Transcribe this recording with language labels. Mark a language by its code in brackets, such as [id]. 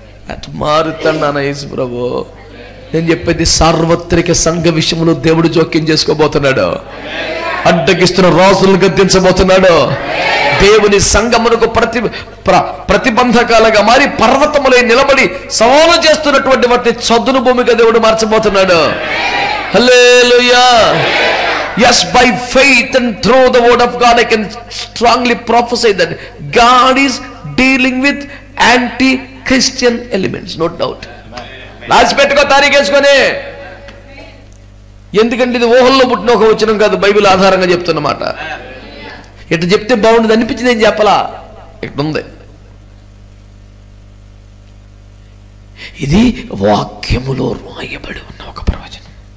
[te] అటు మారుతాను యేసు ప్రభు. నేను చెప్పేది సార్వత్రిక సంఘ విషయంలో దేవుడు జోక్యం చేసుకోబోతున్నాడు. అడ్డగిస్తున్న రాజులను గద్దించబోతున్నాడు. దేవుని సంఘమునకు ప్రతిబంధకాలుగా మారి పర్వతములై నిలబడి సవాలు చేస్తున్నటువంటి వాటిని చదును భూమిగా దేవుడు మార్చబోతున్నాడు. హల్లెలూయా. [en] Yes, by faith and through the word of God, I can strongly prophesy that God is dealing with anti-Christian elements, no doubt. [te] రాసి పెట్టుకో, తారీఖేసుకొని. ఎందుకంటే ఇది ఊహల్లో పుట్టిన ఒక వచనం కాదు, బైబిల్ ఆధారంగా చెప్తున్నమాట. ఇట్లా చెప్తే బాగుండదు అనిపించింది, ఏం చెప్పలా, ఇట్లుంది. ఇది వాక్యములో రాయబడి ఉన్న ఒక ప్రవచనం.